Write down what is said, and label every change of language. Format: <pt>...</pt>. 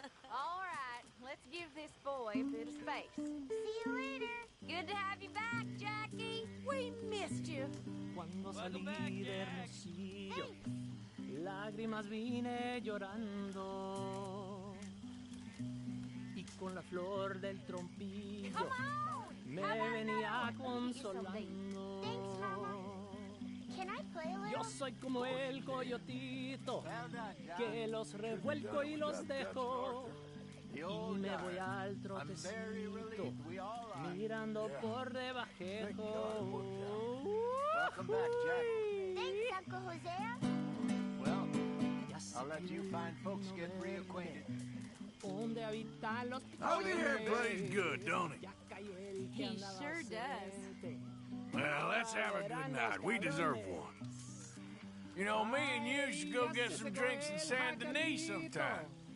<en>All right, let's give this boy a bit of space. See you later. Good to have you back, Jackie. We missed you.</en> <es>Cuando salí de Hermosillo, lágrimas vine llorando, y con la flor del trompillo me venía consolando.</es> <en>Can I play a little?</en> <es>Yo soy como el coyotito que los revuelco y los dejo, y me voy al trotecito mirando por debajejo.</es> <en>Welcome back, Jack. Thanks, Uncle Hosea. Well, I'll let you fine folks get reacquainted.</en> <es>Donde habitan los</es> <en>Javier plays good, don't he? He sure does. Well, let's have a good night. We deserve one. You know, me and you should go get some drinks in San Denis sometime.</en>